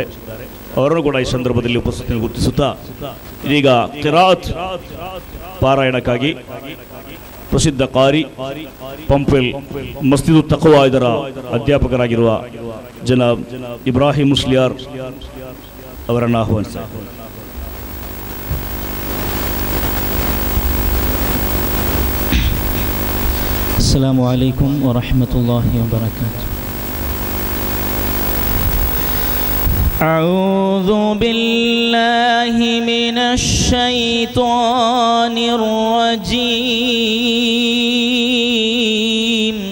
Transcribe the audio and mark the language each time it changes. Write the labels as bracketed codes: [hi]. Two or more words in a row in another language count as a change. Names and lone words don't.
[kn] ಅವರನ್ನು ಕೂಡ ಈ ಸಂದರ್ಭದಲ್ಲಿ ಉಪಸ್ಥಿತಿಯನ್ನು ಗುರುತಿಸುತ್ತಾ ಇದೀಗ ಕಿರಾತ್ ಪಾರಾಯಣಕ್ಕಾಗಿ ಪ್ರಸಿದ್ಧ ಕಾರಿ ಪಂಪೆಲ್ ಮಸ್ಜಿದು ತಕ್ವಾ ಇದರ ಅಧ್ಯಾಪಕರಾಗಿರುವ ಜನಾಬ್ ಇಬ್ರಾಹಿಂ ಮುಸ್ಲಿಯಾರ್ ಅವರನ್ನು ಆಹ್ವಾನಿಸಿದ್ದಾರೆ. [ar] السلام عليكم ورحمة الله وبركاته. أعوذ بالله من الشيطان الرجيم.